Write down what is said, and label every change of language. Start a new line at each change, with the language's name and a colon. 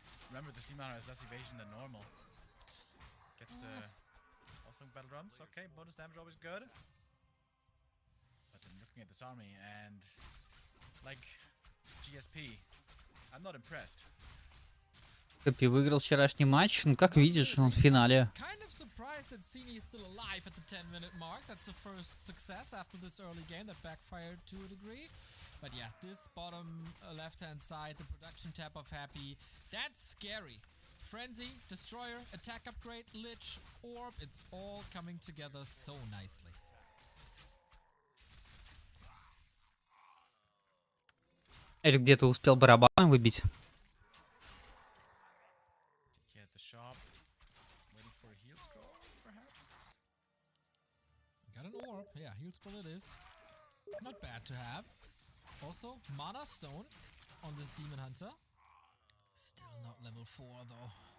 English: Remember, this Demon Hunter has less evasion than normal. Gets also battle drums. Okay, bonus damage always good. But I'm looking at this army and like GSP, I'm not impressed.
Russian: Хэппи выиграл вчерашний матч, ну как видишь, он в финале.
English: Kind of surprised that Sini is still alive at the 10-minute mark. That's the first success after this early game that backfired to a degree. But yeah, this bottom left-hand side, the production tab of Happy, that's scary. Frenzy, Destroyer, Attack Upgrade, Lich, Orb, it's all coming together so nicely.
Russian: Или где-то успел барабан выбить.
English: TK at the shop, waiting for a heal scroll, perhaps. Got an orb. Yeah, heal scroll it is. Not bad to have. Also, mana stone on this demon hunter. Still not level 4 though.